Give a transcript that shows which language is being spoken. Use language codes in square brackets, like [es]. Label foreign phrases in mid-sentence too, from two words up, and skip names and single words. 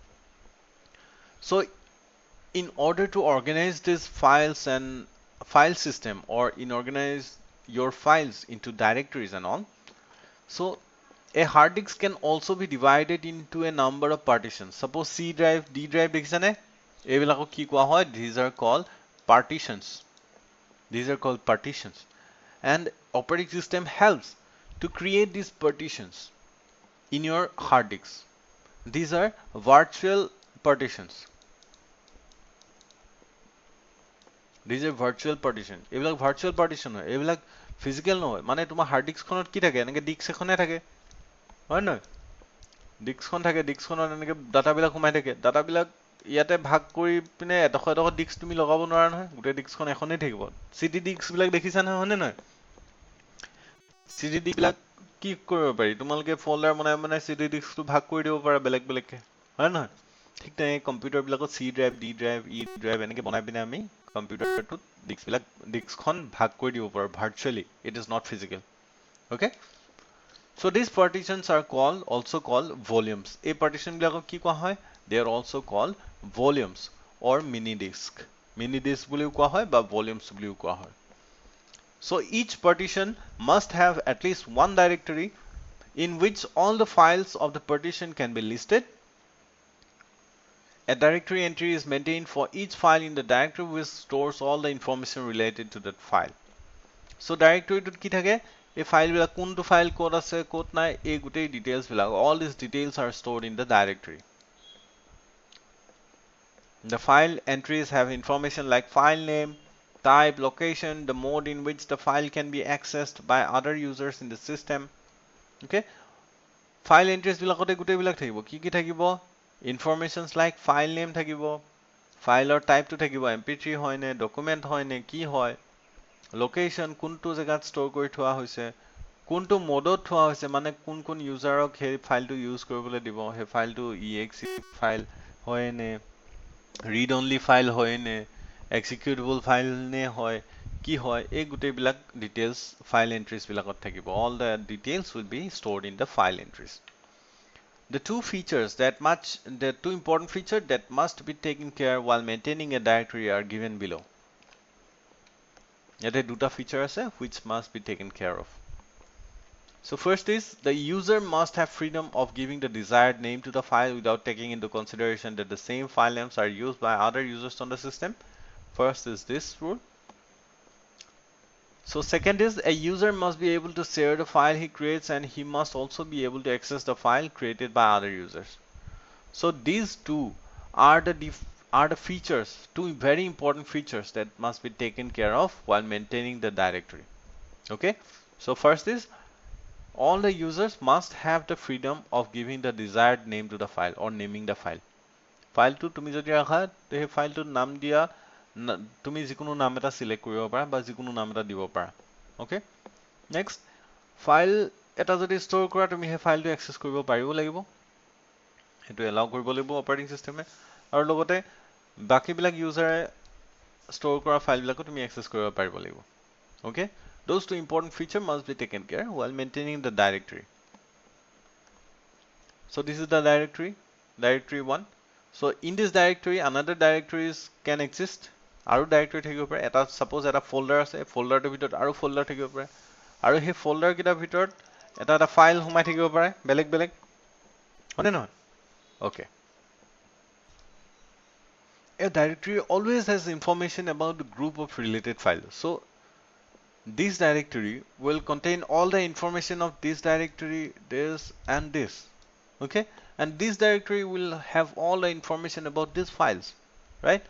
[en] So in order to organize these files and file system or in organize your files into directories and all, so a hard disk can also be divided into a number of partitions. Suppose C drive, D drive [as] দেখিছানে? এইবিলাকক কি কোৱা হয়? [en] These are called partitions. These are called partitions. And operating system helps to create these partitions in your hard disks. These are virtual partitions. These are virtual partition. [as] এইবিলাক [en] virtual partition [as] হয়. এইবিলাক physical নহয়. মানে তোমাৰ [en] hard disk [as] খনত কি থাকে? এনেকে disk এখনে থাকে। হয় নহয়? ডিস্কখন থাকে, ডিস্কখনত এনেকে ডাটাবিলাক সোমাই থাকে, ডাটাবিলাক ইয়াতে ভাগ কৰি পিনে এডোখৰ এডোখৰ ডিস্ক তুমি লগাব নোৱাৰা নহয়, গোটেই ডিস্কখন এখনেই থাকিব। চিডি ডিস্কবিলাক দেখিছা নহয়, হয়নে নহয়? চিডি ডিস্কবিলাক কি কৰিব পাৰি? তোমালোকে ফল্ডাৰ বনাই বনাই চিডি ডিস্কটো ভাগ কৰি দিব পাৰা বেলেগ বেলেগকে, হয় নহয়? ঠিক তেনেকৈ কম্পিউটাৰবিলাকত [en] C drive, D drive, E drive [as] এনেকে বনাই পিনে আমি কম্পিউটাৰটোত ডিস্কখন ভাগ কৰি দিব পাৰোঁ ভাৰ্চুৱেলি। [en] It is not physical. Okay? So these partitions are also called volumes. A partition [as] বিলাকক কি কোৱা হয়? [en] They are also called volumes or mini disk. Mini disk [as] বুলিও কোৱা হয় বা volumes বুলিও কোৱা হয়. [en] So each partition must have at least one directory in which all the files of the partition can be listed. A directory entry is maintained for each file in the directory which stores all the information related to that file. [as] So directoryটোত কি থাকে? এই ফাইলবিলাক কোনটো ফাইল ক'ত আছে ক'ত নাই এই গোটেই ডিটেইলছ বিলাক, [en] all these details are stored in the directory. The file entries have information like file name, type, location, the mode in which the file can be accessed by other users in the system. Okay? File entries [as] বিলাকতে গোটেই বিলাক থাকিব। কি কি থাকিব? [en] Informations like file name [as] থাকিব, ফাইলৰ টাইপটো থাকিব, MP3 হয় নে, ডকুমেন্ট হয় নে, কি হয়, লোকেশ্যন কোনটো জেগাত ষ্ট'ৰ কৰি থোৱা হৈছে, কোনটো মোডত থোৱা হৈছে, মানে কোন কোন ইউজাৰক সেই ফাইলটো ইউজ কৰিবলৈ দিব, সেই ফাইলটো exe ফাইল হয় নে, [en] read only file [as] হয় নে, [en] executable file [as] নে হয়, কি হয়, এই গোটেইবিলাক ডিটেইলছ [en] file entries [as] বিলাকত থাকিব। [en] All the details will be stored in the file entries. The two important features that must be taken care while maintaining a directory are given below. [as] ইয়াতে দুটা feature আছে [en] which must be taken care of. So first is the user must have freedom of giving the desired name to the file without taking into consideration that the same file names are used by other users on the system. First is this rule. So second is a user must be able to share the file he creates and he must also be able to access the file created by other users. So these two are the features, two very important features that must be taken care of while maintaining the directory. Okay? So first is all the users must have the freedom of giving the desired name to the file or naming the file. [as] ফাইলটো তুমি যদি ৰাখা সেই ফাইলটোৰ নাম দিয়া, তুমি যিকোনো নাম এটা সিলেক্ট কৰিব পাৰা বা যিকোনো নাম এটা দিব পাৰা। ওকে? নেক্সট, ফাইল এটা যদি ষ্ট'ৰ কৰা তুমি সেই ফাইলটো এক্সেছ কৰিব পাৰিব লাগিব, সেইটো এলাউ কৰিব লাগিব অপাৰেটিং চিষ্টেমে। আৰু লগতে বাকিবিলাক ইউজাৰে ষ্ট'ৰ কৰা ফাইলবিলাকো তুমি এক্সেছ কৰিব পাৰিব লাগিব। [en] Okay, those two important features must be taken care while maintaining the directory. So this is the directory, directory 1. So in this directory, another directories can exist. [as] আৰু directory থাকিব পাৰে, এটা suppose এটা folder আছে, folderটোৰ ভিতৰত আৰু folder থাকিব পাৰে, আৰু সেই folder কেইটাৰ ভিতৰত এটা file সোমাই থাকিব পাৰে, বেলেগ বেলেগ, হয়নে নহয়? [en] Okay. A directory always has information about the group of related files. So this directory will contain all the information of this directory, this and this. Okay, and this directory will have all the information about these files, right?